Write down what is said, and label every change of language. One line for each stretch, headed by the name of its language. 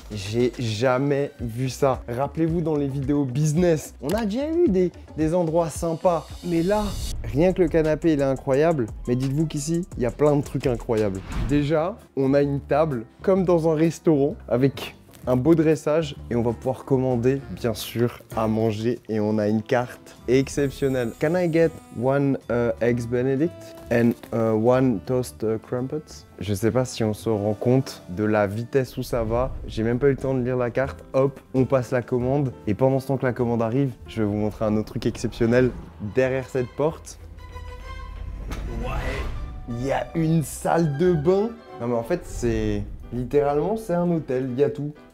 French: J'ai jamais vu ça. Rappelez-vous dans les vidéos business, on a déjà eu des endroits sympas. Mais là, rien que le canapé, il est incroyable. Mais dites-vous qu'ici, il y a plein de trucs incroyables. Déjà, on a une table comme dans un restaurant avec un beau dressage et on va pouvoir commander bien sûr à manger et on a une carte exceptionnelle.
English: Can I get one eggs benedict and one toast crumpets?
French: Je sais pas si on se rend compte de la vitesse où ça va. J'ai même pas eu le temps de lire la carte. Hop, on passe la commande et pendant ce temps que la commande arrive, je vais vous montrer un autre truc exceptionnel derrière cette porte. Ouais, il y a une salle de bain. Non mais en fait c'est littéralement c'est un hôtel, il y a tout.